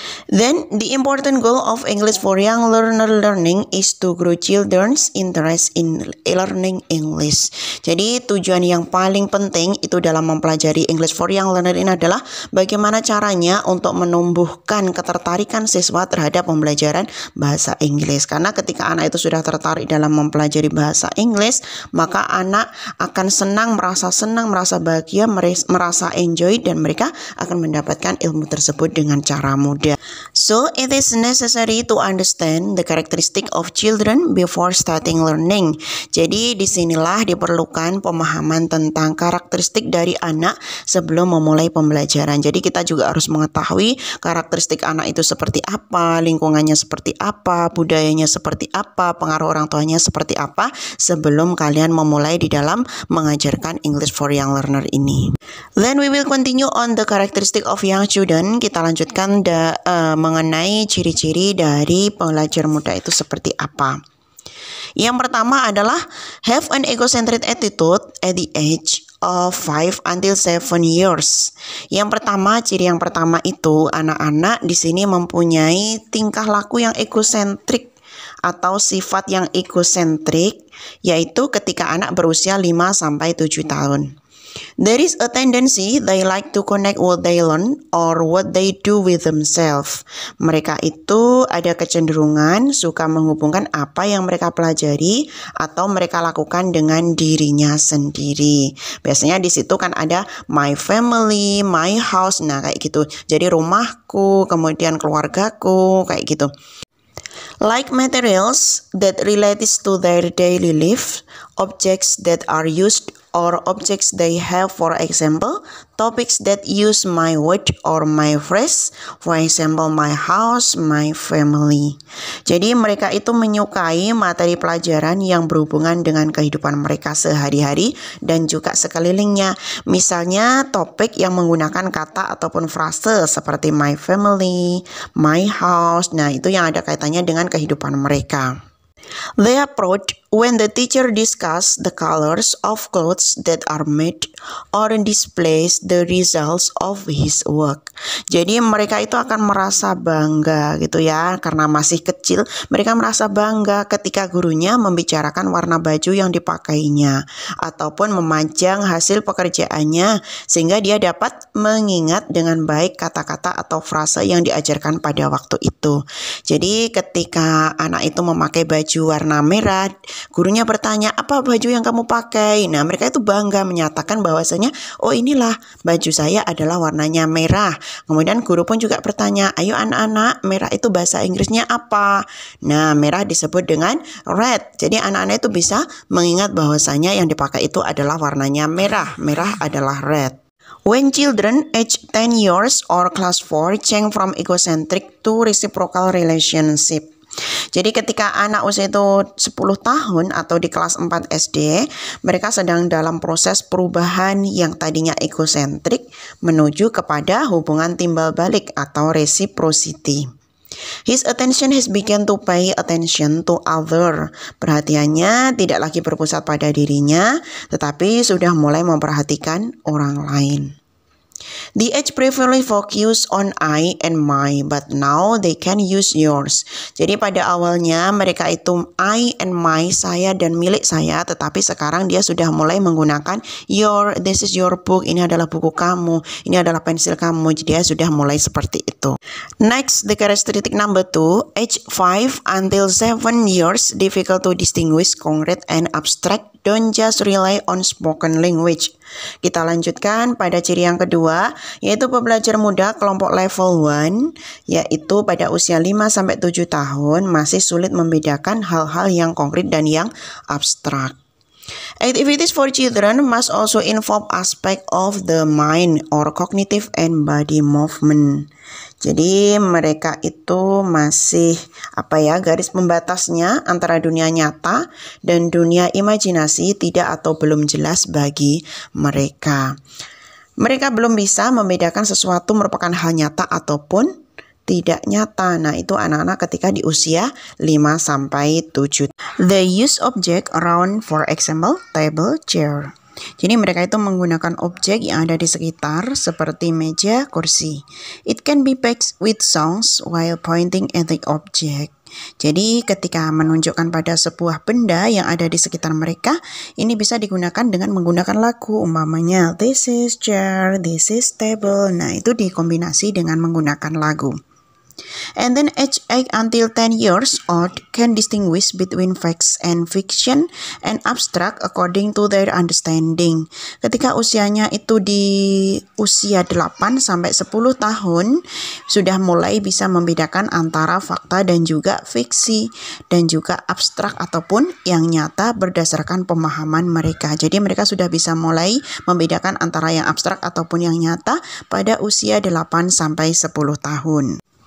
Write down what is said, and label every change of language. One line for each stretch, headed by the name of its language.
English: Then, the important goal of English for Young Learner learning is to grow children's interest in learning English.
Indonesian: Jadi, tujuan yang paling penting itu dalam mempelajari English for Young Learner ini adalah bagaimana caranya untuk menumbuhkan ketertarikan siswa terhadap pembelajaran bahasa Inggris. Karena ketika anak itu sudah tertarik dalam mempelajari bahasa Inggris, maka anak akan merasa bahagia, merasa enjoy, dan mereka akan mendapatkan ilmu tersebut dengan cara mudah.
English: So, it is necessary to understand the characteristic of children before starting learning.
Indonesian: Jadi, disinilah diperlukan pemahaman tentang karakteristik dari anak sebelum memulai pembelajaran. Jadi, kita juga harus mengetahui karakteristik anak itu seperti apa, lingkungannya seperti apa, budayanya seperti apa, pengaruh orang tuanya seperti apa, sebelum kalian memulai di dalam mengajarkan English for Young Learner ini.
English: Then, we will continue on the characteristic of young children.
Indonesian: Kita lanjutkan mengenai ciri-ciri dari pelajar muda itu seperti apa. Yang pertama adalah
English: have an egocentric attitude at the age of 5 until 7 years.
Indonesian: Ciri yang pertama itu anak-anak di sini mempunyai tingkah laku yang egosentrik atau sifat yang egosentrik, yaitu ketika anak berusia 5 sampai 7 tahun.
English: There is a tendency they like to connect what they learn or what they do with themselves.
Indonesian: Mereka itu ada kecenderungan suka menghubungkan apa yang mereka pelajari atau mereka lakukan dengan dirinya sendiri. Biasanya di situ kan ada
English: my family, my house,
Indonesian: nah kayak gitu. Jadi rumahku, kemudian keluargaku, kayak gitu.
English: Like materials that relates to their daily life, objects that are used or objects they have, for example, topics that use my word or my phrase, for example, my house, my family.
Indonesian: Jadi mereka itu menyukai materi pelajaran yang berhubungan dengan kehidupan mereka sehari-hari dan juga sekelilingnya. Misalnya topik yang menggunakan kata ataupun frase seperti
English: my family, my house.
Indonesian: Nah, itu yang ada kaitannya dengan kehidupan mereka.
English: They are proud when the teacher discuss the colors of clothes that are made or displays the results of his work.
Indonesian: Jadi mereka itu akan merasa bangga gitu ya, karena masih kecil mereka merasa bangga ketika gurunya membicarakan warna baju yang dipakainya ataupun memajang hasil pekerjaannya, sehingga dia dapat mengingat dengan baik kata-kata atau frase yang diajarkan pada waktu itu. Jadi ketika anak itu memakai baju warna merah, gurunya bertanya, apa baju yang kamu pakai? Nah, mereka itu bangga menyatakan bahwasanya, oh inilah baju saya adalah warnanya merah. Kemudian guru pun juga bertanya, ayo anak-anak, merah itu bahasa Inggrisnya apa? Nah, merah disebut dengan red. Jadi anak-anak itu bisa mengingat bahwasanya yang dipakai itu adalah warnanya merah. Merah adalah red.
English: When children age 10 years or class 4 change from egocentric to reciprocal relationship.
Indonesian: Jadi ketika anak usia itu 10 tahun atau di kelas 4 SD, mereka sedang dalam proses perubahan yang tadinya egosentrik menuju kepada hubungan timbal balik atau reciprocity.
English: His attention has begun to pay attention to other.
Indonesian: Perhatiannya tidak lagi berpusat pada dirinya, tetapi sudah mulai memperhatikan orang lain.
English: The age previously focused on I and my, but now they can use yours.
Indonesian: Jadi pada awalnya mereka itu
English: I and my,
Indonesian: saya dan milik saya, tetapi sekarang dia sudah mulai menggunakan your,
English: this is your book,
Indonesian: ini adalah buku kamu, ini adalah pensil kamu. Jadi dia sudah mulai seperti itu.
English: Next, the characteristic number 2, age 5 until 7 years, difficult to distinguish concrete and abstract. Don't just rely on spoken language.
Indonesian: Kita lanjutkan pada ciri yang kedua, yaitu pembelajar muda kelompok level 1, yaitu pada usia 5-7 tahun masih sulit membedakan hal-hal yang konkret dan yang abstrak.
English: Activities for children must also involve aspect of the mind or cognitive and body movement.
Indonesian: Jadi mereka itu masih garis pembatasnya antara dunia nyata dan dunia imajinasi tidak atau belum jelas bagi mereka. Mereka belum bisa membedakan sesuatu merupakan hal nyata ataupun tidak nyata. Nah, itu anak-anak ketika di usia 5-7.
English: They use object around, for example, table, chair.
Indonesian: Jadi mereka itu menggunakan objek yang ada di sekitar seperti meja, kursi.
English: It can be packed with songs while pointing at the object.
Indonesian: Jadi ketika menunjukkan pada sebuah benda yang ada di sekitar mereka, ini bisa digunakan dengan menggunakan lagu. Umpamanya,
English: this is chair, this is table.
Indonesian: Nah, itu dikombinasi dengan menggunakan lagu.
English: And then age 8 until 10 years old can distinguish between facts and fiction and abstract according to their understanding.
Indonesian: Ketika usianya itu di usia 8-10 tahun, sudah mulai bisa membedakan antara fakta dan juga fiksi dan juga abstrak ataupun yang nyata berdasarkan pemahaman mereka. Jadi mereka sudah bisa mulai membedakan antara yang abstrak ataupun yang nyata pada usia 8-10 tahun.